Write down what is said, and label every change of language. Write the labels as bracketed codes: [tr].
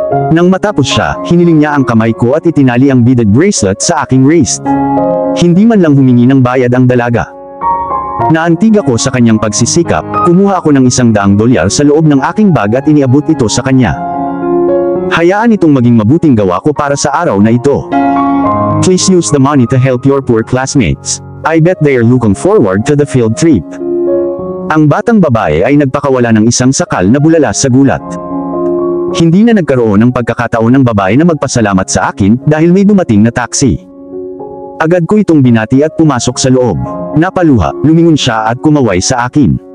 [tl] Nang matapos siya, hiniling niya ang kamay ko at itinali ang beaded bracelet sa aking wrist. Hindi man lang humingi ng bayad ang dalaga. Naantig ako sa kanyang pagsisikap, kumuha ako ng $100 sa loob ng aking bag at iniabot ito sa kanya. Hayaan itong maging mabuting gawa ko para sa araw na ito. [en] Please use the money to help your poor classmates. I bet they are looking forward to the field trip. [tl] Ang batang babae ay nagpakawala ng isang sakal na bulala sa gulat. Hindi na nagkaroon ng pagkakataon ng babae na magpasalamat sa akin dahil may dumating na taxi. Agad ko itong binati at pumasok sa loob. Napaluha, lumingon siya at kumaway sa akin.